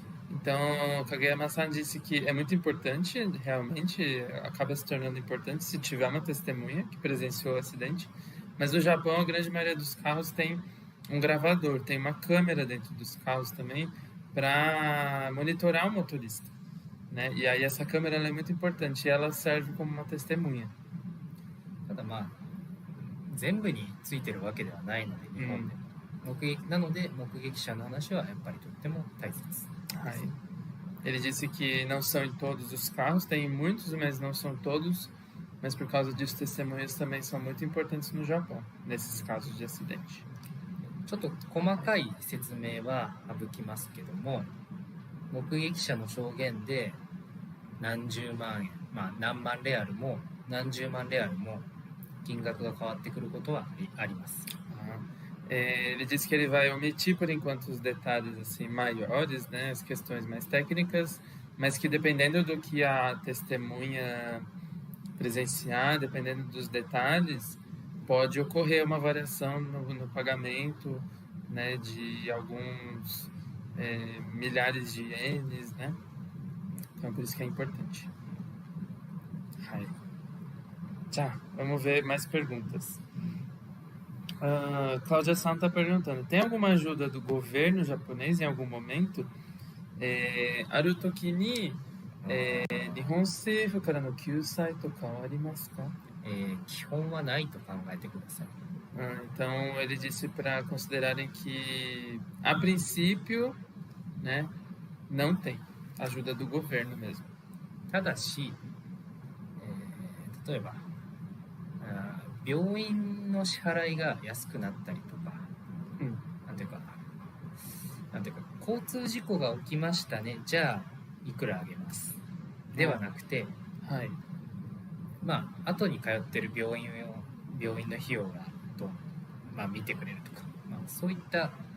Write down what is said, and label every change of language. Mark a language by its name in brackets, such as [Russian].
[Portuguese] Então, Kageyama-san disse que é muito importante, realmente acaba se tornando importante se tiver uma testemunha que presenciou o acidente, mas no Japão a grande maioria dos carros tem um gravador, tem uma câmera dentro dos carros também para monitorar o motorista, né? E aí essa câmera ela é muito importante e ela serve como uma testemunha. [Japanese] ただ全部についてるわけではないので、日本でも、なので目撃者の話はやっぱりとっても大切です。 [Portuguese] Ele disse que não são em todos os carros, tem muitos, mas não são todos, mas por causa disso testemunhas também são muito importantes no Japão, nesses casos de acidente. [Japanese] ちょっと細かい説明は省きますけども、目撃者の証言で何十万円、何万レアルも何十万レアルも金額が変わってくることはあります。 [Portuguese] Ele disse que ele vai omitir por enquanto os detalhes assim maiores, né, as questões mais técnicas, mas que dependendo do que a testemunha presenciar, dependendo dos detalhes, pode ocorrer uma variação no pagamento, né, de alguns milhares de ienes, né? Então por isso que é importante. Tá, vamos ver mais perguntas. Cláudia San está perguntando, tem alguma ajuda do governo japonês em algum momento? [Japanese] Aru toki ni Nihon seifu kara no kyusai toka wa arimasu ka? 基本はないと考えてください。 [Portuguese] Então ele disse para considerarem que a princípio, né, não tem ajuda do governo mesmo. [Japanese] ただし、例えば病院の支払いが安くなったりとか、なんていうか交通事故が起きましたね、じゃあいくらあげますではなくて、後に通ってる病院の費用が見てくれるとか、そういった